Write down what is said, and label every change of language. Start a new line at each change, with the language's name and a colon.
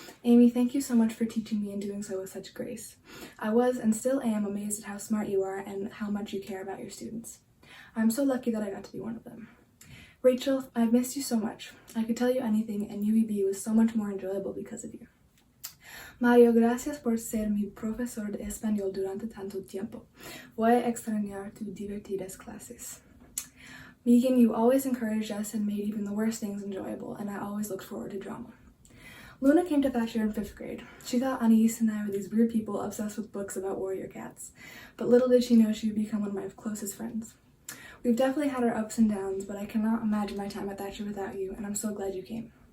English: Amy, thank you so much for teaching me and doing so with such grace. I was and still am amazed at how smart you are and how much you care about your students. I'm so lucky that I got to be one of them. Rachel, I've missed you so much. I could tell you anything, and UEB was so much more enjoyable because of you.
Spanish: Mario, gracias por ser mi profesor de español durante tanto tiempo. Voy a extrañar tus divertidas clases.
English: Megan, you always encouraged us and made even the worst things enjoyable, and I always looked forward to drama. Luna came to Thacher in 5th grade. She thought Anais and I were these weird people obsessed with books about warrior cats, but little did she know she would become one of my closest friends. We've definitely had our ups and downs, but I cannot imagine my time at Thacher without you, and I'm so glad you came.